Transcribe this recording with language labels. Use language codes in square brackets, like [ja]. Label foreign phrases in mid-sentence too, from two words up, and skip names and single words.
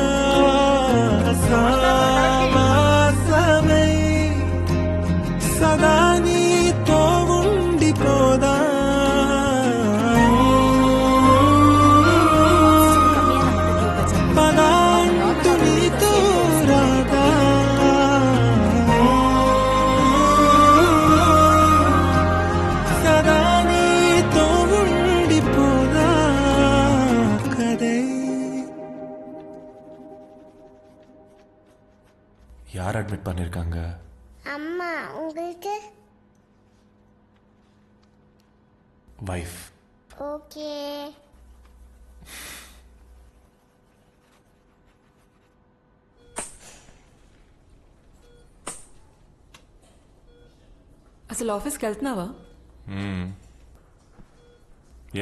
[te] సావాసమై సదా నీతో ఉండిపోదా పదాంటు నీతో రాదా సదా నీతో ఉండిపోదా కదే. [ta] யார் அட்மிட் பண்ணிருக்காங்க? அம்மா. உங்களுக்கு? வைஃப். ஓகே. [te] అసలు ఆఫీస్కి వెళ్తున్నావా? ఏ